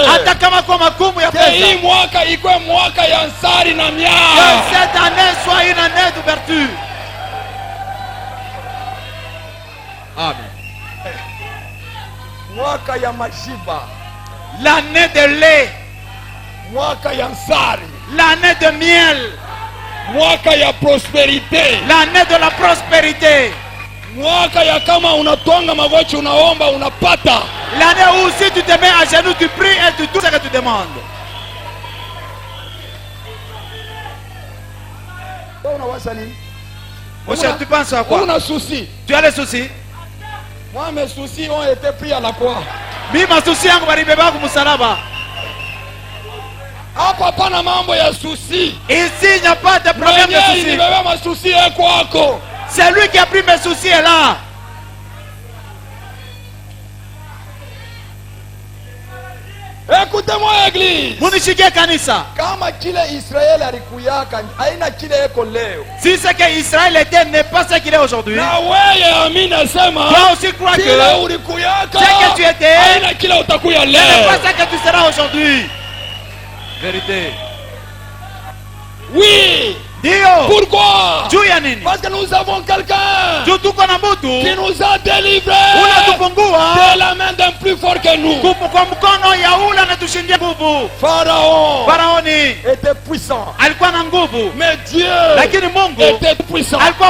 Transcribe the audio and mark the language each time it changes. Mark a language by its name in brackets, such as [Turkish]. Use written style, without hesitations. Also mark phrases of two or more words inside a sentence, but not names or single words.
[French] cette année soit une année d'ouverture. Amen. L'année de lait, l'année de miel, [Swahili] mwaka ya prospérité, [French] l'année de la prospérité, [Swahili] mwaka ya kama unatwanga magoti unaomba unapata, [French] l'année où si tu te mets à genoux tu pries et tu tout ce que tu demandes. Monsieur, tu penses à quoi? On a souci. Tu as les soucis? Moi mes soucis ont été pris à la croix. [Swahili] Mimi masusi yangu balibeba ku msalaba. Hapa pana mambo ya souci. [French] Ici il n'y a pas de problème de souci. C'est lui qui a pris mes soucis là. Et Écoutez-moi église. [Swahili] Munisikie kanisa. Kama kile Israeli alikuyaka haina kile eko leo. [French] Si ce que Israël était n'est pas ce qu'il est aujourd'hui. [Swahili] Na wewe amina sema. [French] Toi aussi crois que [Swahili] kile ulikuyaka [French] ce que tu étais [Swahili] haina kile utakuya leo. [French] n'est pas ce que tu seras aujourd'hui. Vérité. Oui. [Swahili] Dio. [French] Pourquoi? Parce que nous avons quelqu'un qui nous a délivrés de la main d'un plus fort que nous. Pharaon était puissant, mais Dieu était puissant.